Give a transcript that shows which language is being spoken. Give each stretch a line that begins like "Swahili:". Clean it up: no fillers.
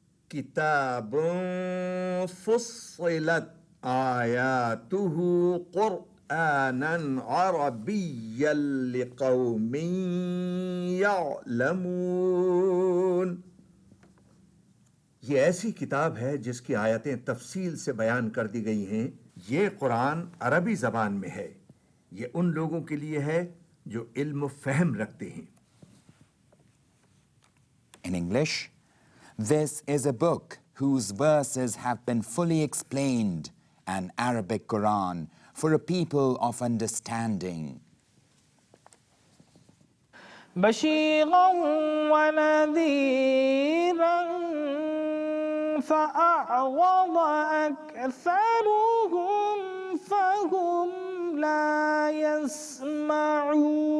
Arabic: كتاب فصلت آياته قرآنا عربيا لقوم يعلمون.
Hindi: ये ऐसी किताब है जिसकी आयतें तफसील से बयान कर दी गई हैं. ये कुरान अरबी ज़बान में है. ये उन लोगों के लिए है जो इल्म फहम रखते हैं.
English: In English, this is a book whose verses have been fully explained, an Arabic Quran for a people of understanding.
Arabic: بشيرا ونذيرا فأعرض أكثرهم فهم لا يسمعون.